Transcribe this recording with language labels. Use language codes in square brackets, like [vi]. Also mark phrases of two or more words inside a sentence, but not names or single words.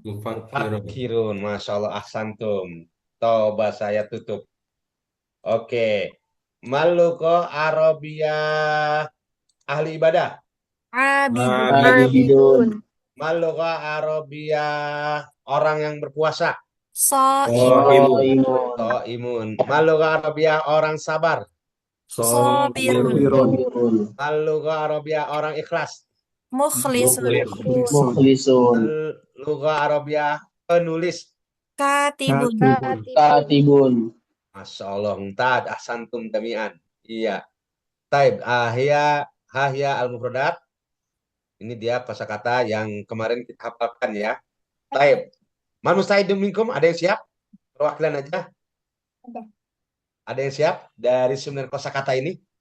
[ar] فاكرون. ما شاء الله، أحسنتم. [id] Toba saya tutup. Oke. [ar] ما لغة عربية [id] ahli ibadah. [ar] عابدون. ما لغة عربية [id] orang yang berpuasa. [ar] صائمون. ما لغة عربية [id] orang sabar. [ar] صابرون. ما لغة عربية [id] orang ikhlas. [ar] مخلصون. ما لغة عربية [id] penulis. [ar] كاتبون. ما شاء الله, ممتاز، أحسنتم جميعا. [id] Iya. [ar] طيب، هاهي المفردات. [id] Ini dia kosakata yang kemarin kita hafalkan ya. [ar] طيب. من مستعد منكم, [id] ada yang siap? Perwakilan aja. Ada yang siap dari 9 kosakata ini?